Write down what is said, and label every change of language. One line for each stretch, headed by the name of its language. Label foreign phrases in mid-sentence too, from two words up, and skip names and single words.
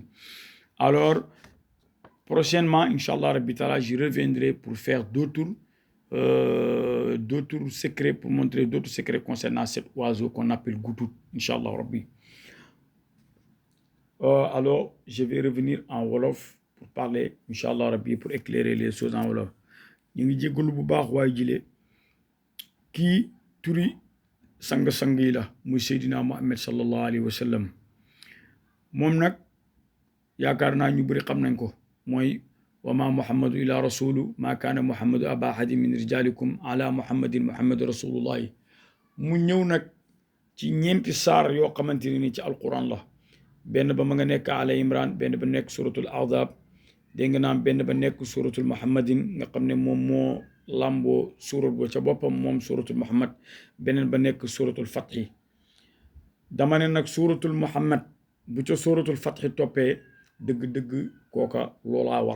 French: Alors, prochainement,
Arabic: إن شاء الله ربي تعالى,
French: j'y reviendrai pour faire d'autres secrets, pour montrer d'autres secrets concernant cet oiseau qu'on appelle goutout,
Arabic: إن شاء الله ربي.
French: Alors, je vais revenir en wolof pour parler,
Arabic: إن شاء الله ربي,
French: pour éclairer les choses en wolof.
Wolof: Ñu ngi jégalu bu baax waay jile kii turi sang-sang yi la muy Seydina Muhammad
Arabic: صلى الله عليه وسلم
Wolof: moom nag yaakaar naa ñu bëri xam nañ ko mooy
Arabic: وما محمد إلا رسول ما كان محمد أبا أحد من رجالكم على محمد محمد رسول الله
Wolof: mu ñëw nag ci ñeenti saar yoo xamante ni ci alquran la benn ba ma nga nekk ala imran benn ba nekk suratul ahzab dégg nga naam benn ba nekk suratul muhammadin nga xam ne moom moo lamboo surat ba ca boppam moom suratul muhammad beneen ba nekk suratul fathi dama ne nag suratul muhammad bu ca suratul fathi toppee dëgg-dëgg kooka loolaa war